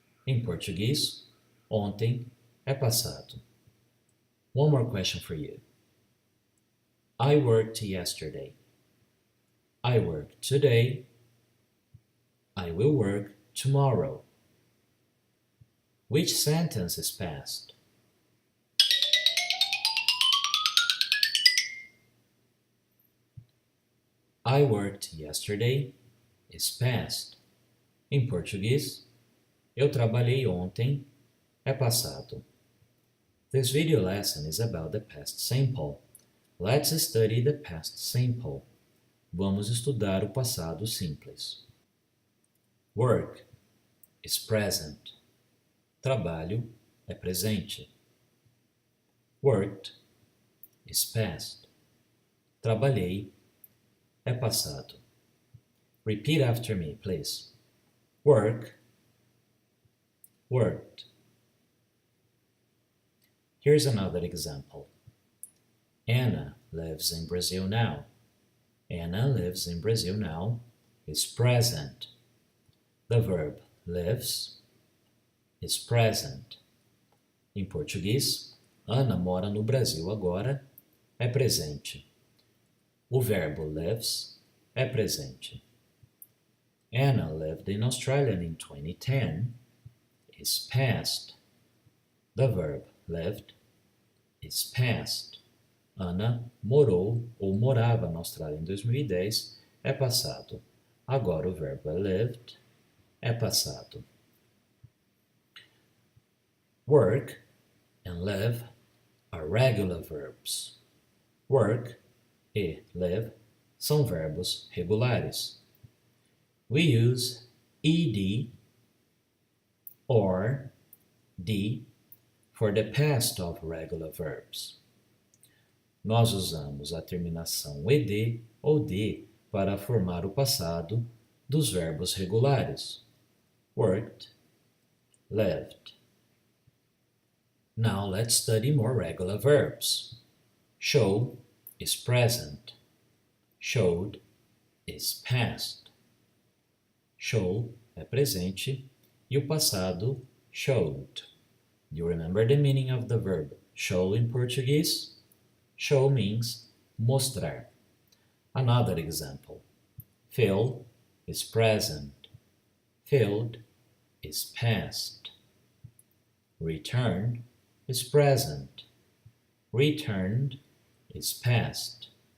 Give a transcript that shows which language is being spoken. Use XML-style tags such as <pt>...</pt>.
<pt>Em português, ontem é passado.</pt> <en>One more question for you. I worked yesterday. I work today. I will work tomorrow. Which sentence is past? I worked yesterday is past.</en> <pt>Em português, eu trabalhei ontem é passado.</pt> <en>This video lesson is about the past simple. Let's study the past simple.</en> <pt>Vamos estudar o passado simples.</pt> <en>Work is present.</en> <pt>Trabalho é presente.</pt> <en>Worked is past.</en> <pt>Trabalhei é passado.</pt> <en>Repeat after me, please. Work, worked. Here's another example. Anna lives in Brazil now. Anna lives in Brazil now is present. The verb lives is present.</en> <pt>Em português, Ana mora no Brasil agora é presente. O verbo lives é presente.</pt> <en>Anna lived in Australia in 2010 is past. The verb lived is past.</en> <pt>Ana morou ou morava na Austrália em 2010 é passado. Agora o verbo lived é passado.</pt> <en>Work and live are regular verbs.</en> <pt>Work e live são verbos regulares.</pt> <en>We use ed or d for the past of regular verbs.</en> <pt>Nós usamos a terminação ed ou d para formar o passado dos verbos regulares.</pt> <en>Worked, lived. Now let's study more regular verbs. Show is present. Showed is past.</en> <pt>Show é presente e o passado showed.</pt> <en>You remember the meaning of the verb show in Portuguese? Show means mostrar. Another example. Fill is present. Filled is past. Return is present. Returned is past.</en>